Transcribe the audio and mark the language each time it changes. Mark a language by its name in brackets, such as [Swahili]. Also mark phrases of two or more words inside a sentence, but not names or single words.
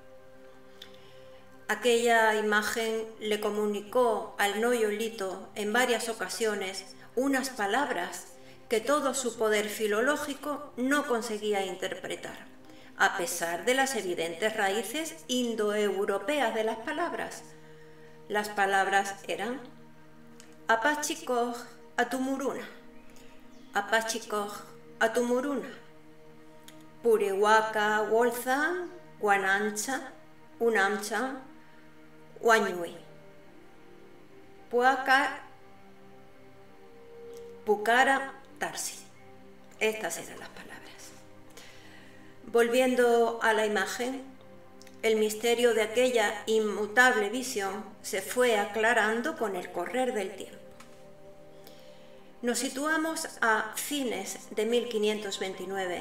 [Spanish] Aquella imagen le comunicó al noyo Lito en varias ocasiones unas palabras que todo su poder filológico no conseguía interpretar, a pesar de las evidentes raíces indoeuropeas de las palabras. Las palabras eran [Quechua] Apachikoj atumuruna, Apachikoj atumuruna, Purihuaca Wolzan, Guanancha, Unamcha, Huañui, Pucara Tarsi. [Spanish] Estas eran las palabras. Volviendo a la imagen, el misterio de aquella inmutable visión se fue aclarando con el correr del tiempo. Nos situamos a fines de 1529.